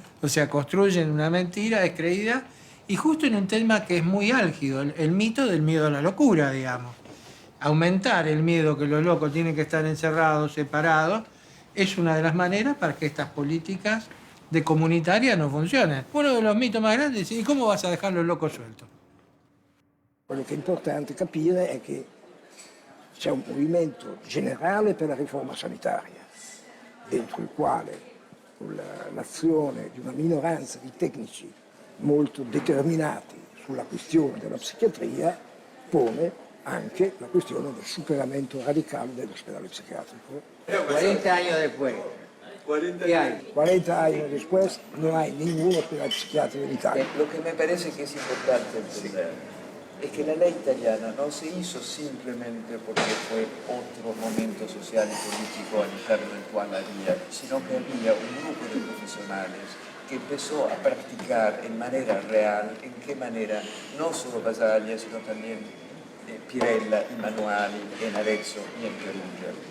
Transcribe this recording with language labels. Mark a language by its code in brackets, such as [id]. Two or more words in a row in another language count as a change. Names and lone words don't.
[es] O sea, construyen una mentira descreída y justo en un tema que es muy álgido, el mito del miedo a la locura, digamos. Aumentar el miedo que los locos tienen que estar encerrados, separados, es una de las maneras para que estas políticas de comunitaria no funcionen. Uno de los mitos más grandes es: ¿y cómo vas a dejar los locos sueltos? [it] Quello che è importante capire è che c'è un movimento generale per la riforma sanitaria, dentro il quale l'azione di una minoranza di tecnici molto determinati sulla questione della psichiatria pone anche la questione del superamento radicale dell'ospedale psiquiátrico. [es] 40 años después, ¿qué hay? 40 años después no hay ningún hospital psiquiátrico en Italia. Lo que me parece que es importante entender es que la ley italiana no se hizo simplemente porque fue otro momento social y político al interno del cual había, sino que había un grupo de profesionales que empezó a practicar en manera real, en qué manera, no solo Basaglia, sino también Pirella y Manuali en Arezzo y en Perugia.